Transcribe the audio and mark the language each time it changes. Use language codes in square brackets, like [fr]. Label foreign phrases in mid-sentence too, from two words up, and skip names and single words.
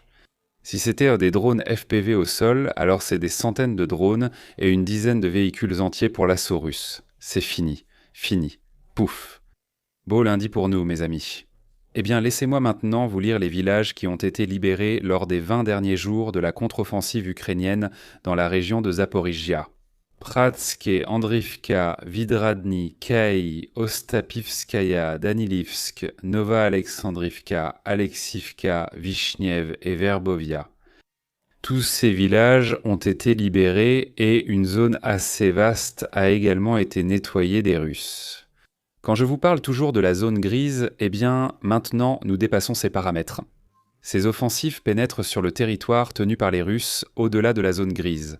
[fr] Si c'était des drones FPV au sol, alors c'est des centaines de drones et une dizaine de véhicules entiers pour l'assaut russe. C'est fini, fini, pouf. Beau lundi pour nous, mes amis. Eh bien, laissez-moi maintenant vous lire les villages qui ont été libérés lors des 20 derniers jours de la contre-offensive ukrainienne dans la région de Zaporizhia. Pratske, Andrivka, Vidradny, Kay, Ostapivskaya, Danilivsk, Nova Alexandrivka, Alexivka, Vishniev et Verbovia. Tous ces villages ont été libérés et une zone assez vaste a également été nettoyée des Russes. Quand je vous parle toujours de la zone grise, eh bien, maintenant, nous dépassons ces paramètres. Ces offensives pénètrent sur le territoire tenu par les Russes au-delà de la zone grise.